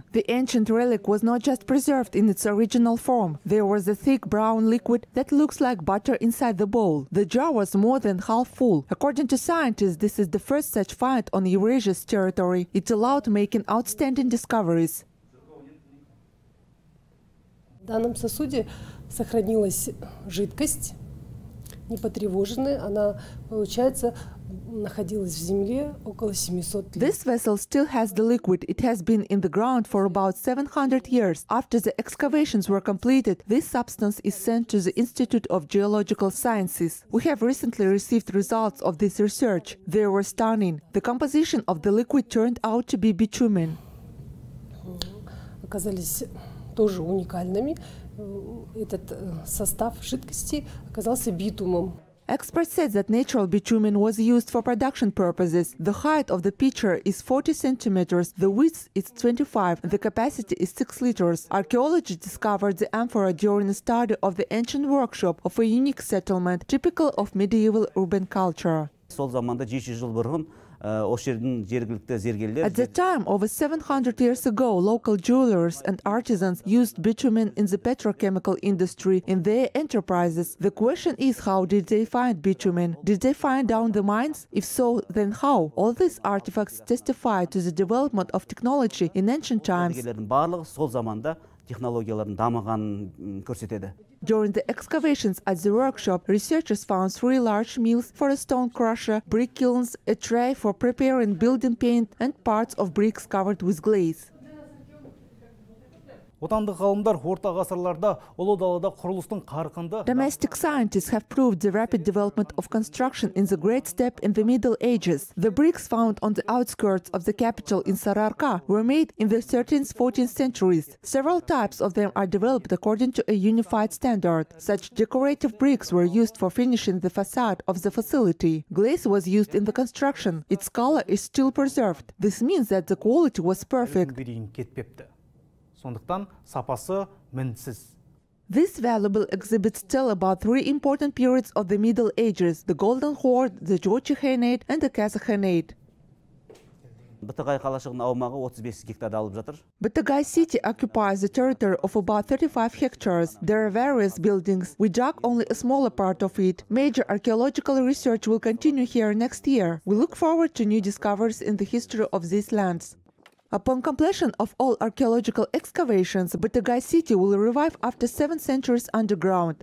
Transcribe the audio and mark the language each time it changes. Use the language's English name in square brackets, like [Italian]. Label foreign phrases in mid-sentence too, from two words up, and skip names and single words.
[English] The ancient relic was not just preserved in its original form. There was a thick brown liquid that looks like butter inside the bowl. The jar was more than half full. According to scientists, this is the first such find on Eurasia's territory. It allowed making outstanding discoveries. [Russian] В данном сосуде сохранилась жидкость, непотревоженная, она, получается, находилась в земле около 700 лет. [English] This vessel still has the liquid. It has been in the ground for about 700 years. After the excavations were completed, this substance is sent to the Institute of Geological Sciences. We have recently received results of this research. They were stunning. The composition of the liquid turned out to be bitumen. [Russian] Оказались тоже уникальными. Этот состав жидкости оказался битумом. [English] Experts said that natural bitumen was used for production purposes. The height of the pitcher is 40 centimeters, the width is 25, and the capacity is 6 liters. Archaeologists discovered the amphora during a study of the ancient workshop of a unique settlement, typical of medieval urban culture. [Kazakh] Сол заманда 500 жыл бұрын осы жердің жергілікті зергерлер. [English] At that time, over 700 years ago, local jewelers and artisans used bitumen in the petrochemical industry in their enterprises. The question is, how did they find bitumen? Did they find down the mines? If so, then how? All these artifacts testify to the development of technology in ancient times. [Kazakh] Барлығы сол заманда технологиялардың дамығанын көрсетеді. [English] During the excavations at the workshop, researchers found 3 large mills for a stone crusher, brick kilns, a tray for preparing building paint, and parts of bricks covered with glaze. [Kazakh] Отандық ғалымдар орта ғасырларда ұлы далада құрылыстың қарқынды. [English] Domestic scientists have proved the rapid development of construction in the great step in the Middle Ages. The bricks found on the outskirts of the capital in Sararka were made in the 13th-14th centuries. Several types of them are developed according to a unified standard. Such decorative bricks were used for finishing the facade of the facility. Glaze was used in the construction. Its color is still preserved. This means that the quality was perfect. [Kazakh] Сондықтан сапасы мінсіз. [English] This valuable exhibits tell about 3 important periods of the Middle Ages: the Golden Horde, the Jochi Khanate, and the Kazakh Khanate. [Kazakh] Bytygai қалашығының аумағы 35 гектарды алып жатыр. [English] Bytygai city occupies a territory of about 35 hectares. There are various buildings. We dug only a smaller part of it. Major archaeological research will continue here next year. We look forward to new discoveries in the history of these lands. Upon completion of all archaeological excavations, Bytygai city will revive after 7 centuries underground.